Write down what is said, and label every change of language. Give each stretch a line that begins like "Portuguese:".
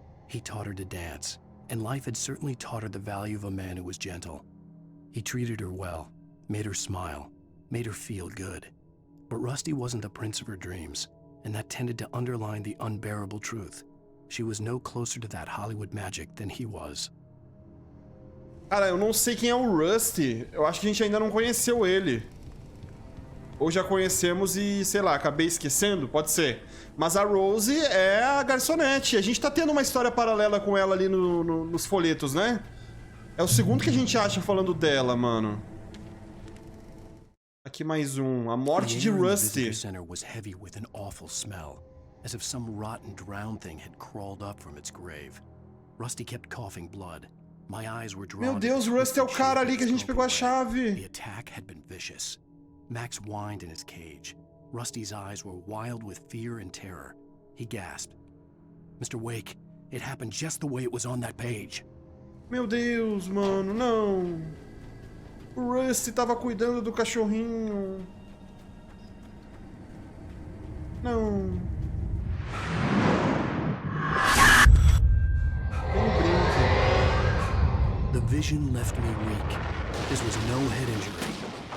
English: He taught her to dance, and life had certainly taught her the value of a man who was gentle. He treated her well, made her smile, made her feel good. But Rusty wasn't the prince of her dreams, and that tended to underline the unbearable truth. She was no closer to that Hollywood magic than he was.
Portuguese: Cara, eu não sei quem é o Rusty. Eu acho que a gente ainda não conheceu ele. Ou já conhecemos e, sei lá, acabei esquecendo? Pode ser. Mas a Rose é a garçonete. A gente tá tendo uma história paralela com ela ali nos folhetos, né? É o segundo que a gente acha falando dela, mano. Aqui mais um. A morte de Rusty.
English: The center was heavy with an awful smell, as if some rotten drowned thing had crawled up from its grave. Rusty kept coughing blood. My eyes were drawn.
Portuguese: Meu Deus, Rusty é o cara ali que a gente pegou a chave.
English: The attack had been vicious. Max whined in his cage. Rusty's eyes were wild with fear and terror. He gasped. Mr. Wake, it happened just the way it was on that page.
Portuguese: Meu Deus, mano, não. O Rusty tava cuidando do cachorrinho. Não. Nem brinque.
English: The vision left me weak. This was no head injury.